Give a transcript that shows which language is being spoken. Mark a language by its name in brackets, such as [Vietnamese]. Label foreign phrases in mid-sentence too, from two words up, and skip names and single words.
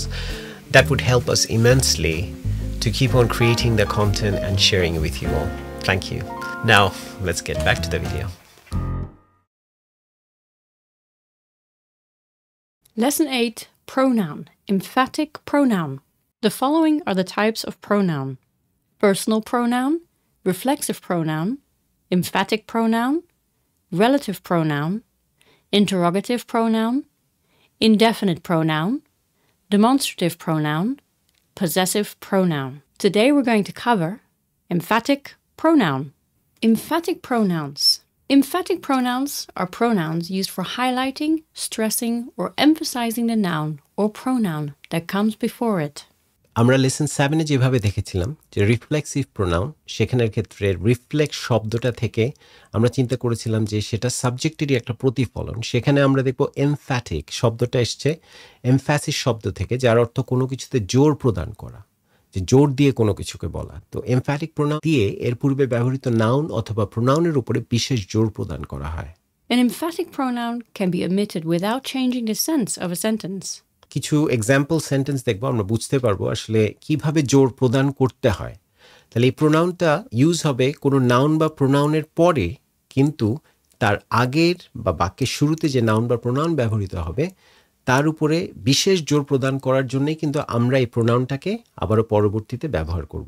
[English] That would help us immensely to keep on creating the content and sharing it with you all. Thank you. Now, let's get back to the video. Lesson 8, Pronoun, emphatic pronoun. The following are the types of pronoun: personal pronoun, reflexive pronoun, emphatic pronoun, relative pronoun, interrogative pronoun, indefinite pronoun, demonstrative pronoun, possessive pronoun. Today we're going to cover emphatic pronoun. Emphatic pronouns. Emphatic pronouns are pronouns used for highlighting, stressing, or emphasizing the noun or pronoun that comes before it. [Bangla] আমরা লেসন 7 এ যেভাবে দেখেছিলাম যে [English] reflexive pronoun, [Bangla] সেখানের ক্ষেত্রে রিফ্লেক্স শব্দটা থেকে আমরা চিন্তা করেছিলাম যে সেটা সাবজেক্টেরই একটা প্রতিফলন। সেখানে আমরা দেখব এমফ্যাটিক শব্দটা এসছে এমফ্যাসিস শব্দ থেকে, যার অর্থ কোনো কিছুতে জোর প্রদান করা, যে জোর দিয়ে কোনো কিছুকে বলা। তো [English] emphatic pronoun [Bangla] দিয়ে এর পূর্বে ব্যবহৃত নাউন অথবা প্রোনাউনের উপরে বিশেষ জোর প্রদান করা হয়। [English] An emphatic pronoun can be omitted without changing the sense of a sentence. [Bangla] কিছু [English] example sentence [Bangla] দেখবো, আমরা বুঝতে পারবো আসলে কিভাবে জোর প্রদান করতে হয়। তাহলে এই প্রোনাউনটা ইউজ হবে কোনো নাউন বা প্রোনাউনের পরে, কিন্তু তার আগের বা বাক্যের শুরুতে যে নাউন বা প্রোনাউন ব্যবহৃত হবে তার উপরে বিশেষ জোর প্রদান করার জন্যই কিন্তু আমরা এই প্রোনাউনটাকে আবারও পরবর্তীতে ব্যবহার করব।